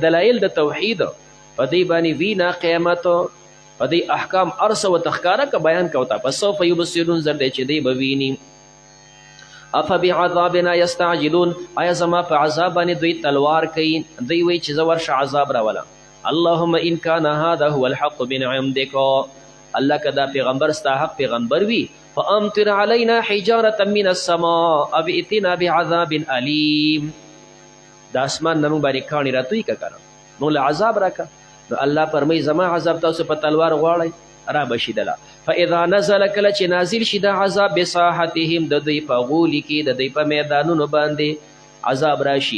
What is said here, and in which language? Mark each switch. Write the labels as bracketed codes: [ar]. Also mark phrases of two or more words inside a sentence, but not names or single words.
[ps] دلایل د توحید، په دوی باندې وینه قیامت، په دوی احکام ارسه ورته ښکاره که بیان که ورته. [ar] فسوف یبصرون [ps] زر دی چې دوی به ویني. [ar] افبعذابنا یستعجلون [ps] آیا زما په عذاب باندې دوی تلوار کوي؟ دوی وایي چې زه ورشه عذاب راوله. [ar] اللهم ان کان هذا هو الحق من عندك، [ps] الله که دا پیغمبر ستا حق پیغمبر وي، [ar] فامطر علینا حجارة من السماء او ائتنا بعذاب علیم. [ps] د اسمان نه موږ باندې کاڼي راتوی که کنه موږ له عذاب راکه. نو الله فرمایي زما عذاب تاسو په تلوار غواړئ را بشي دله. [ar] فاذا نزل [ps] کله چې نازل شي د عذاب بساحتهم د دوی په غولي کې د دوی په میدانونو باندې عذاب راشي.